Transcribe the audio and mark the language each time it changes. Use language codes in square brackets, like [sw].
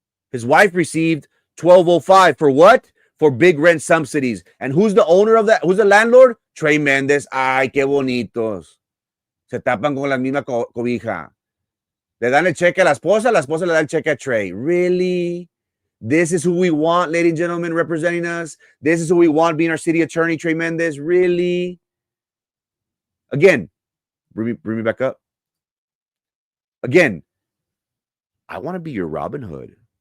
[en] His wife received 1205 for what? For big rent subsidies. And who's the owner of that? Who's the landlord? [es] Trey Mendez. Ay, qué bonitos. Se tapan con la misma cobija. Le dan el cheque a la esposa le da el cheque a Trey. [en] Really? This is who we want, ladies and gentlemen, representing us. This is who we want being our city attorney, Trey Mendez. Really? Again, bring me back up. Again, I want to be your Robin Hood.